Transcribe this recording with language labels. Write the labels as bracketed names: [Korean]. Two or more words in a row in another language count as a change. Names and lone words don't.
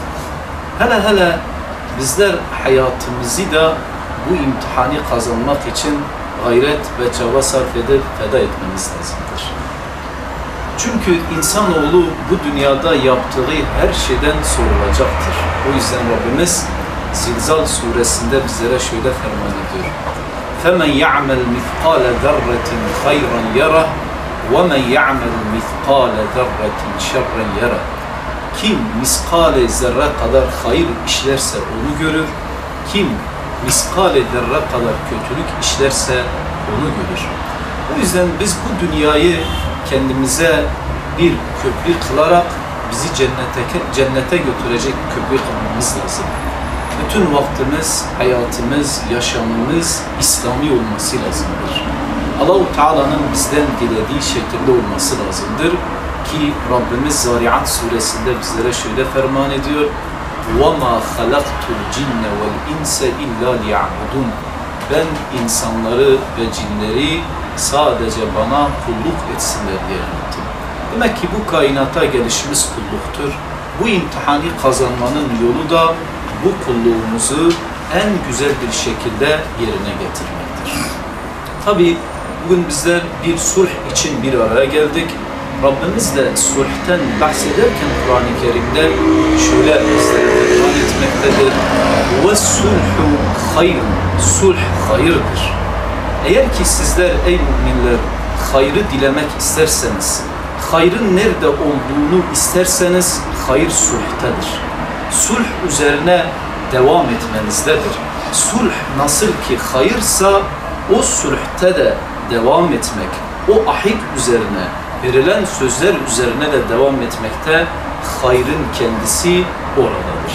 [Turkish] Hele bizler hayatımızı da bu imtihanı kazanmak için gayret ve çaba sarf edip feda etmemiz lazımdır. Çünkü insanoğlu bu dünyada yaptığı her şeyden sorulacaktır. O yüzden Rabbimiz Zilzal suresinde bizlere şöyle ferman ediyor. [Arabic] فَمَنْ يَعْمَلْ مِثْقَالَ ذَرَّةٍ خَيْرًا يَرَهُ وَمَنْ يَعْمَلْ مِثْقَالَ ذَرَّةٍ شَرًّا يَرَهُ. [Turkish] Kim miskale zerre kadar hayır işlerse onu görür. Kim miskale zerre kadar kötülük işlerse onu görür. O yüzden biz bu dünyayı kendimize bir köprü kılarak bizi cennete götürecek köprü kılmamız lazım. Bütün vaktimiz, hayatımız, yaşamımız İslami olması lazımdır. Allah-u Teala'nın bizden dilediği şekilde olması lazımdır ki Rabbimiz Zariyat suresinde bizlere şöyle ferman ediyor: [Arabic] وَمَا خَلَقْتُ الْجِنَّ وَالْاِنْسَ اِلَّا لِيَعْبُدُونَ. [Turkish] Ben insanları ve cinleri sadece bana kulluk etsinler diye yarattım. Demek ki bu kainata gelişimiz kulluktur. Bu imtihanı kazanmanın yolu da bu kulluğumuzu en güzel bir şekilde yerine getirmektir. Tabi bugün bizler bir sulh için bir araya geldik. Rabbimiz de sulhten bahsederken Kur'an-ı Kerim'de şöyle bizlere ferman etmektedir: [Arabic] وَالسُّلْحُ خَيْرٌ. [Turkish] Sulh hayırdır. Eğer ki sizler ey müminler hayrı dilemek isterseniz, hayrın nerede olduğunu isterseniz hayır sulhtedir. Sulh üzerine devam etmenizdedir. Sulh nasıl ki hayırsa o sulhte de devam etmek, o ahit üzerine, verilen sözler üzerine de devam etmekte hayrın kendisi oradadır.